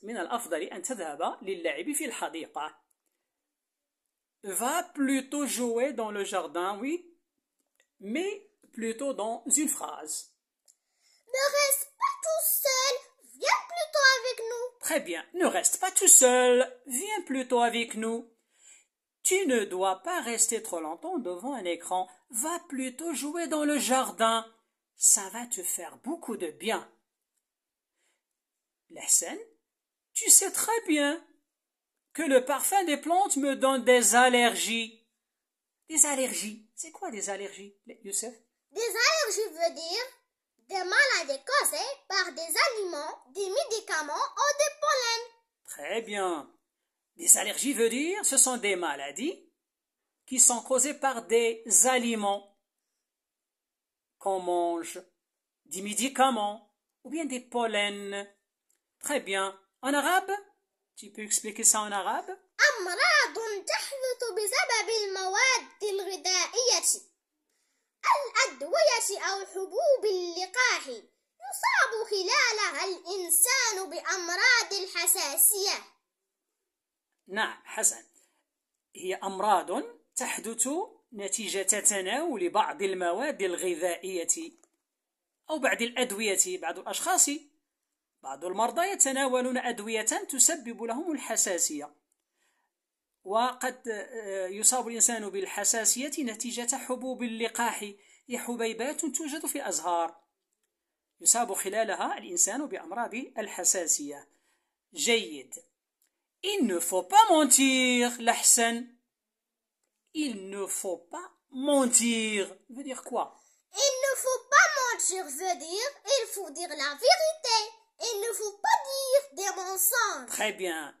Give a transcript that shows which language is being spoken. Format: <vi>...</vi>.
<ar>من الأفضل أن تذهب للعب في الحديقة.</ar> <fr>Va plutôt jouer dans le jardin, oui, mais plutôt dans une phrase. Ne reste pas tout seul. Viens plutôt avec nous. Très bien. Ne reste pas tout seul. Viens plutôt avec nous. Tu ne dois pas rester trop longtemps devant un écran. Va plutôt jouer dans le jardin. Ça va te faire beaucoup de bien. Hassan, tu sais très bien que le parfum des plantes me donne des allergies. Des allergies. C'est quoi des allergies, Youssef? Des allergies veut dire des maladies causées par des aliments, des médicaments ou des pollens. Très bien. Des allergies veut dire ce sont des maladies qui sont causées par des aliments qu'on mange, des médicaments ou bien des pollens. Très bien. En arabe, tu peux expliquer ça en arabe?</fr> <ar>أمراض تحدث بسبب المواد الغذائية الأدوية أو حبوب اللقاح يصاب خلالها الإنسان بأمراض الحساسية. نعم حسن. هي أمراض تحدث نتيجة تناول بعض المواد الغذائية أو بعض الأدوية. بعض الأشخاص بعض المرضى يتناولون أدوية تسبب لهم الحساسية، وقد يصاب الإنسان بالحساسية نتيجة حبوب اللقاح. هي حبيبات توجد في الأزهار يصاب خلالها الإنسان بأمراض الحساسية. جيد.</ar> <fr>Il ne faut pas mentir, l'Ahsan. Il ne faut pas mentir. Veut dire quoi? Il ne faut pas mentir veut dire il faut dire la vérité. Il ne mensonge. Très bien.</fr>